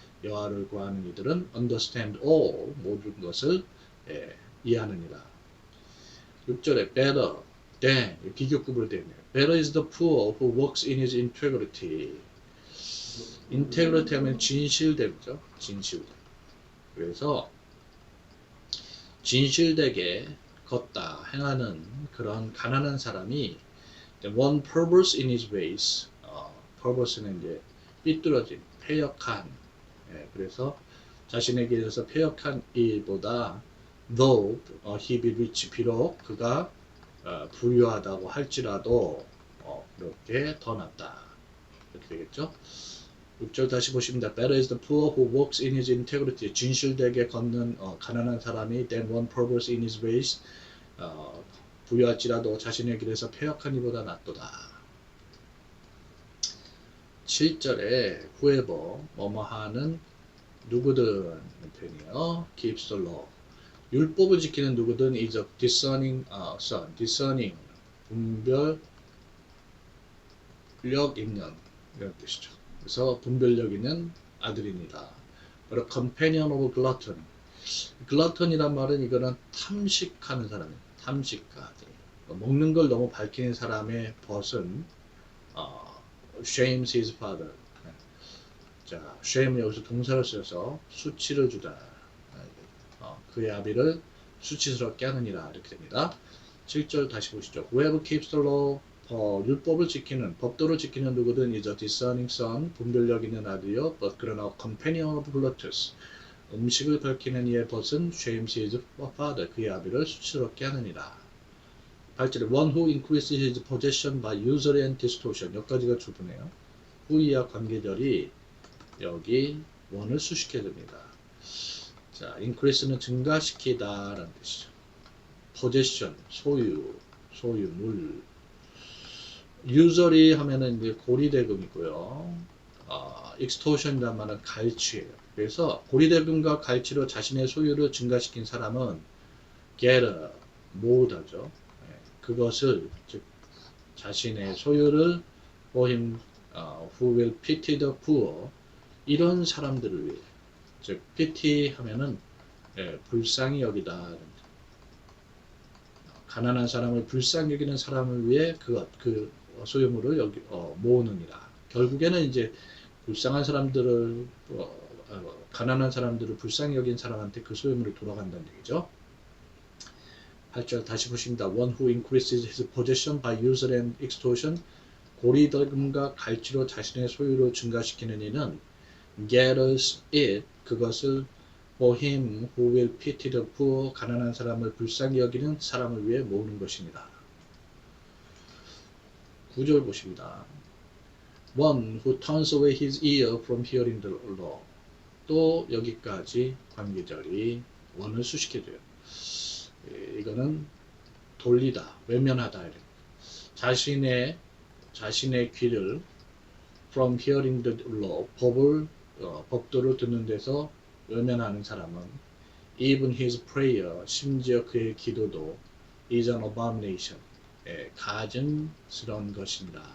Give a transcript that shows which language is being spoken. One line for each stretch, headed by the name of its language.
Korean: 여호와를 구하는 이들은
English: understand all.
Korean: 모든 것을 이해하느니라. 6절에
English: better than
Korean: 비교급으로 되어 있네요.
English: Better is the poor who works in his integrity.
Korean: integrity 하면 진실됨이죠. 진실됨. 그래서 진실되게 걷다 행하는 그런 가난한 사람이
English: one purpose in his ways.
Korean: purpose는 이제 삐뚤어진, 패역한. 그래서 자신에게 있어서 패역한 일보다
English: though he be rich,
Korean: 비록 그가 부유하다고 할지라도 그렇게 더 낫다. 이렇게 되겠죠. 6절 다시 보십니다.
English: Better is the poor who walks in his integrity.
Korean: 진실되게 걷는 가난한 사람이
English: than one purpose in his ways.
Korean: 부유할지라도 자신의 길에서 패역한 이보다 낫도다. 7절에 whoever 뭐뭐하는 누구든 편이요.
English: keeps the law.
Korean: 율법을 지키는 누구든
English: is a discerning son.
Korean: discerning 분별력 있는 이런 뜻이죠. 그래서 분별력 있는 아들입니다.
English: 바로 companion of glutton.
Korean: glutton이란 말은 이거는 탐식하는 사람입니다. 탐식가. 먹는 걸 너무 밝히는 사람의 벗은
English: shames his father.
Korean: 자, shame 여기서 동사를 써서 수치를 주다. 그의 아비를 수치스럽게 하느니라. 이렇게 됩니다. 7절 다시 보시죠.
English: Whoever keeps the law.
Korean: 율법을 지키는, 법도를 지키는 누구든
English: is a discerning son.
Korean: 분별력 있는 아들이요.
English: But
Korean: 그러나
English: companion of gluttons.
Korean: 음식을 밝히는 이의 벗은
English: shames his father.
Korean: 그의 아비를 수치스럽게 하느니라.
English: 8절에 one who increases his possession by usury and distortion.
Korean: 여기까지가 주부네요. who이와 관계절이 여기 one을 수식해 줍니다. 자, increase는 증가시키다 라는 뜻이죠. possession, 소유, 물. usury 하면은 이제 고리대금이고요. extortion이란 말은 갈취예요. 그래서 고리대금과 갈취로 자신의 소유를 증가시킨 사람은
English: gather,
Korean: 모으다죠. 그것을 즉 자신의 소유를
English: for him who will pity the poor
Korean: 이런 사람들을 위해 즉 pity 하면은 불쌍히 여기다 가난한 사람을 불쌍히 여기는 사람을 위해 그 소유물을 모으느니라. 결국에는 이제 불쌍한 사람들을 가난한 사람들을 불쌍히 여긴 사람한테 그 소유물이 돌아간다는 얘기죠. 8절 다시 보십니다.
English: One who increases his possession by usury and extortion
Korean: 고리대금과 갈취로 자신의 소유를 증가시키는 이는
English: gathers it 그것을 for him who will pity the poor
Korean: 가난한 사람을 불쌍히 여기는 사람을 위해 모으는 것입니다. 9절 보십니다.
English: One who turns away his ear from hearing the law
Korean: 또 여기까지 관계절이 one을 수식해줘요. 이거는 돌리다, 외면하다. 자신의 귀를
English: from hearing the law,
Korean: 법도를 듣는 데서 외면하는 사람은
English: even his prayer,
Korean: 심지어 그의 기도도
English: is an abomination,
Korean: 가증스러운 것입니다.